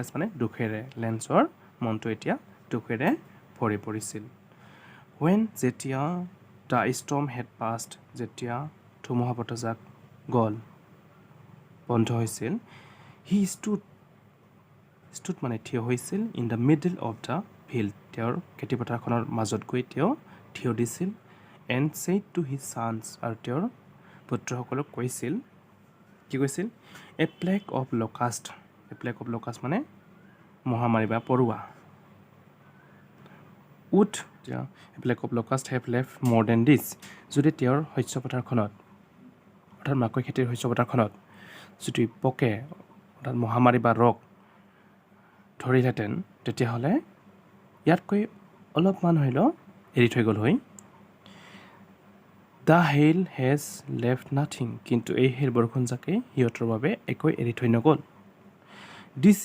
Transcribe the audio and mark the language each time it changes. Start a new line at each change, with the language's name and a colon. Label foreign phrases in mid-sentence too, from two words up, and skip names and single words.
Assamese: মানে দুখেৰে লেন্সৰ মনটো এতিয়া দুখেৰে ভৰি পৰিছিল যেতিয়া
English: the storm had passed
Assamese: যেতিয়া ধুমুহা বতাহজাক গ'ল বন্ধ হৈছিল
English: he stood
Assamese: মানে থিয় হৈছিল
English: in the middle of the field
Assamese: তেওঁৰ খেতিপথাৰখনৰ মাজত গৈ তেওঁ থিয় দিছিল
English: and said to his sons
Assamese: আৰু তেওঁৰ পুত্ৰসকলক কৈছিল কি কৈছিল
English: a plague of locust
Assamese: মানে মহামাৰী বা পৰুৱা
English: would a plague of locust have left more than this
Assamese: যদি তেওঁৰ শস্য পথাৰখনত অৰ্থাৎ মাকৈ খেতিৰ শস্য পথাৰখনত যদি পোকে অৰ্থাৎ মহামাৰী বা ৰোগ ধৰিলেহেঁতেন তেতিয়াহ'লে ইয়াতকৈ অলপমান হ'লেও এৰি থৈ গ'ল হয়
English: the hail has left nothing
Assamese: কিন্তু এই হেইল বৰষুণজাকে সিহঁতৰ বাবে একো এৰি থৈ নগ'ল দিছ